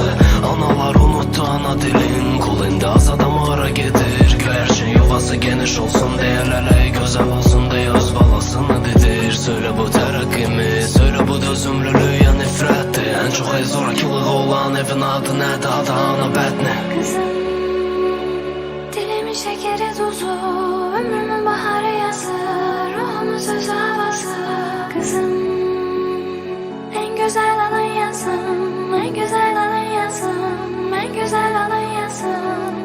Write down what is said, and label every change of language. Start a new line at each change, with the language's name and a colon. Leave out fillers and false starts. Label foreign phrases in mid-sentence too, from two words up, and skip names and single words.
Azerbaijani: Analar unutdu ana dilin, qul indi azadam hara gedir. Göyərçin yuvası geniş olsun deyərlər, ey gözəl olsun deyə öz balasını dedir. Söylə bu tərəqqimi, söylə bu dözümlülük ya nifrətdir. Ən çox zorakılığı olan evin adı nədir, adı ana bədni.
Turkish: Kızım, dilimin şekeri tozu, ömrümün baharı yazı, ruhumun sözü havası. Kızım, en güzel alın yazım, en güzel alın yazım, en güzel alın yazım.